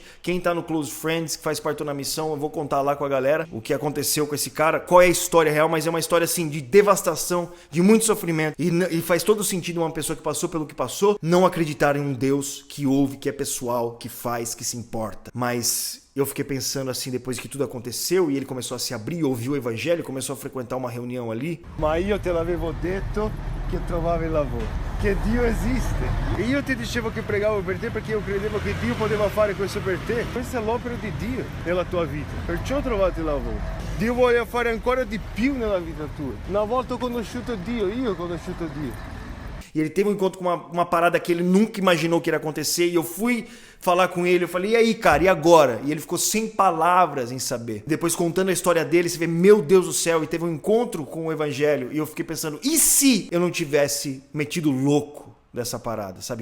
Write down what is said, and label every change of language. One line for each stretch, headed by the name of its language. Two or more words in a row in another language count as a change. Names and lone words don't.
Portuguese: Quem tá no Close Friends, que faz parte da missão, eu vou contar lá com a galera o que aconteceu com esse cara, qual é a história real, mas é uma história assim de devastação, de muito sofrimento. E faz todo sentido uma pessoa que passou pelo que passou não acreditar em um Deus que ouve, que é pessoal, que faz, que se importa. Mas eu fiquei pensando assim, depois que tudo aconteceu e ele começou a se abrir, ouviu o evangelho, começou a frequentar uma reunião ali.
Italian: Ma io te l'avevo detto che trovavi lavoro, che Dio esiste. E io ti dicevo che pregavo per te perché io credevo che Dio poteva fare questo per te. Questa è l'opera di Dio nella tua vita, perciò trovate lavoro. Dio vuole fare ancora di più nella vita tua. Una volta ho conosciuto Dio, io ho conosciuto Dio.
Portuguese: E ele teve um encontro com uma parada que ele nunca imaginou que iria acontecer. E eu fui falar com ele, eu falei, e aí, cara, e agora? E ele ficou sem palavras em saber. Depois, contando a história dele, você vê, meu Deus do céu, e teve um encontro com o evangelho. E eu fiquei pensando, e se eu não tivesse metido louco dessa parada, sabe?